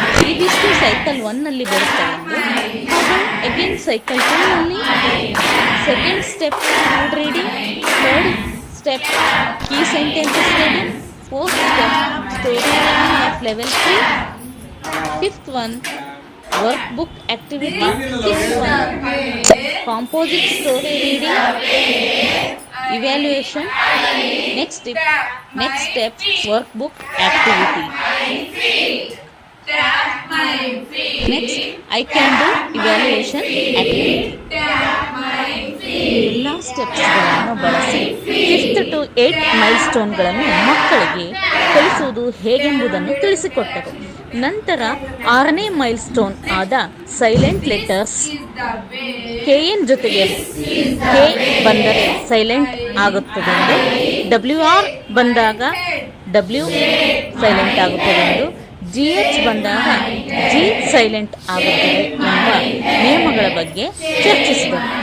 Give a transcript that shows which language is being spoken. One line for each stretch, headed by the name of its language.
Kannada: ಇದಿಷ್ಟು ಸೈಕಲ್ 1 ನಲ್ಲಿ ಬರುತ್ತವೆ ಎಂದು. ಹಾಗೂ ಅಗೇನ್ ಸೈಕಲ್ 2 ನಲ್ಲಿ second step ಕ್ಯೂಡ್ reading, third step key sentences reading, fourth step story reading of level 3, fifth one
English: workbook activity, sixth one composite story reading evaluation. Next step workbook activity. Next I can do evaluation activity.
Kannada: ಎಲ್ಲ ಸ್ಟೆಪ್ಸ್ಗಳನ್ನು ಬಳಸಿ 5th to 8th ಮೈಲ್ಸ್ಟೋನ್ಗಳನ್ನು ಮಕ್ಕಳಿಗೆ ಕಲಿಸುವುದು ಹೇಗೆಂಬುದನ್ನು ತಿಳಿಸಿಕೊಟ್ಟರು. ನಂತರ 6ನೇ milestone ಆದ silent letters. KN ಜೊತೆಗೆ K ಬಂದರೆ silent ಆಗುತ್ತದೆ ಎಂದು, WR ಬಂದಾಗ W ಸೈಲೆಂಟ್ ಆಗುತ್ತದೆ ಎಂದು, GH ಬಂದಾಗ G ಸೈಲೆಂಟ್ ಆಗುತ್ತದೆ ಎಂಬ ನಿಯಮಗಳ ಬಗ್ಗೆ ಚರ್ಚಿಸಿದರು.